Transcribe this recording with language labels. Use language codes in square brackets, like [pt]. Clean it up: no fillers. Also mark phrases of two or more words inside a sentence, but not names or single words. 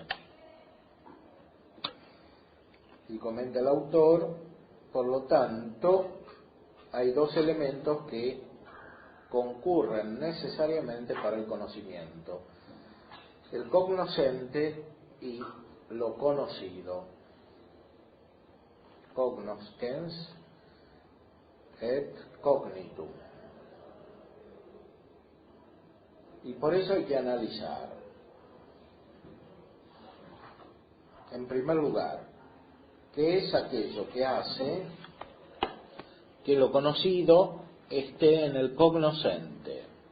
[es] Y comenta el autor, por lo tanto, hay dos elementos que concurren necesariamente para el conocimiento: el cognoscente y lo conocido. [la] Cognoscens et cognitum. [es] Y por eso hay que analizar. En primer lugar, ¿qué es aquello que hace que lo conocido esté en el cognoscente?